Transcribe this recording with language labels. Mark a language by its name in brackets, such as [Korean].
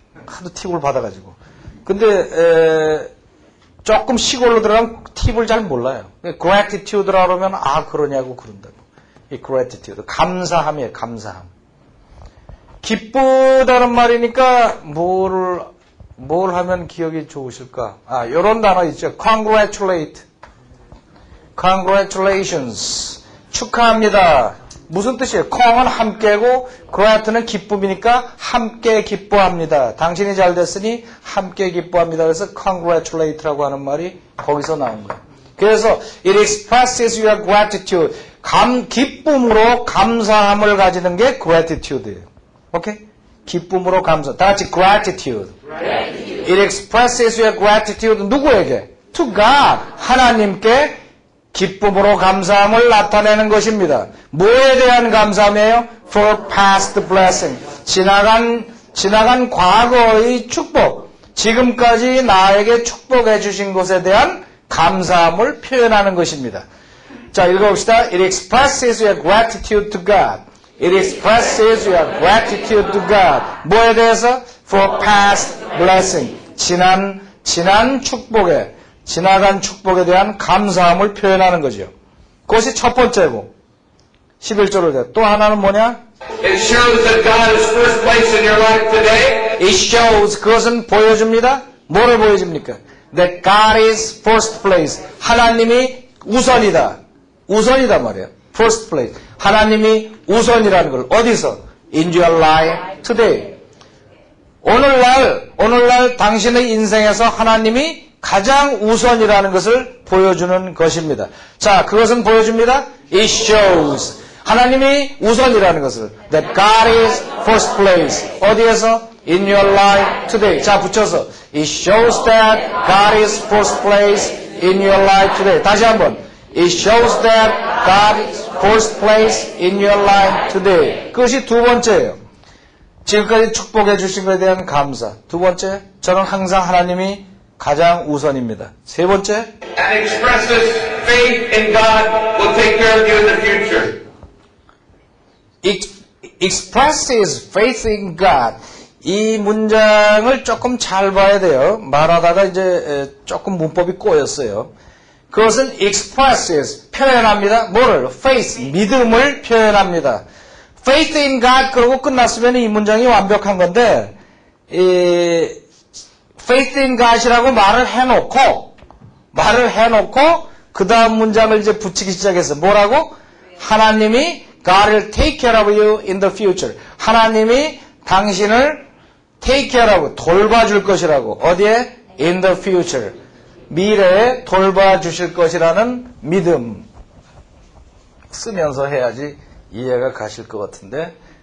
[Korean] 하도 팁을 받아가지고. 근데 조금 시골로 들어가면 팁을 잘 몰라요. gratitude라고 하면 그러냐고 그런다고. 이 gratitude, 감사함이에요. 감사함. 기쁘다는 말이니까 뭘 하면 기억이 좋으실까? 요런 단어 있죠. [English] congratulate, congratulations, [Korean] 축하합니다. 무슨 뜻이에요? 콩은 함께고 grat는 기쁨이니까 함께 기뻐합니다. 당신이 잘 됐으니 함께 기뻐합니다. 그래서 congratulate라고 하는 말이 거기서 나온 거예요. 그래서 [English] it expresses your gratitude. [Korean] 기쁨으로 감사함을 가지는 게 gratitude예요. 오케이? 기쁨으로 감사. 다 같이 gratitude. [English] It expresses your gratitude. [Korean] 누구에게? [English] To God. [Korean] 하나님께 기쁨으로 감사함을 나타내는 것입니다. 뭐에 대한 감사함이에요? [English] For past blessing. [Korean] 지나간 과거의 축복. 지금까지 나에게 축복해 주신 것에 대한 감사함을 표현하는 것입니다. 자, 읽어봅시다. [English] It expresses your gratitude to God. It expresses your gratitude to God. [Korean] 뭐에 대해서? [English] For past blessing. [Korean] 지난 축복에, 지나간 축복에 대한 감사함을 표현하는 거죠. 그것이 첫 번째고, 11절을 돼. 또 하나는 뭐냐? [English] It shows that God is first place in your life today. It shows, [Korean] 그것은 보여줍니다. 뭐를 보여줍니까? [English] That God is first place. [Korean] 하나님이 우선이다. 우선이다 말이에요. [English] First place. [Korean] 하나님이 우선이라는 걸 어디서? [English] In your life today. [Korean] 오늘날 당신의 인생에서 하나님이 가장 우선이라는 것을 보여주는 것입니다. 자, 그것은 보여줍니다. [English] It shows. [Korean] 하나님이 우선이라는 것을. [English] That God is first place. [Korean] 어디에서? [English] In your life today. [Korean] 자, 붙여서. [English] It shows that God is first place in your life today. [Korean] 다시 한번. [English] It shows that God is first place in your life today. [Korean] 그것이 두 번째예요. 지금까지 축복해 주신 것에 대한 감사. 두 번째, 저는 항상 하나님이 가장 우선입니다. 세 번째, [English] And expresses faith in God will take care of you in the future. expresses faith in God. [Korean] 이 문장을 조금 잘 봐야 돼요. 말하다가 이제 조금 문법이 꼬였어요. 그것은 expresses, 표현합니다. 뭐를? faith, 믿음을 표현합니다. [English] faith in God [Korean] 그러고 끝났으면 이 문장이 완벽한 건데 faith in God이라고 말을 해놓고 그 다음 문장을 이제 붙이기 시작했어. 뭐라고? 하나님이 [English] God'll take care of you in the future. [Korean] 하나님이 당신을 [English] take care of, [Korean] 돌봐줄 것이라고. 어디에? In the future. 미래에 돌봐주실 것이라는 믿음. 쓰면서 해야지 이해가 가실 것 같은데.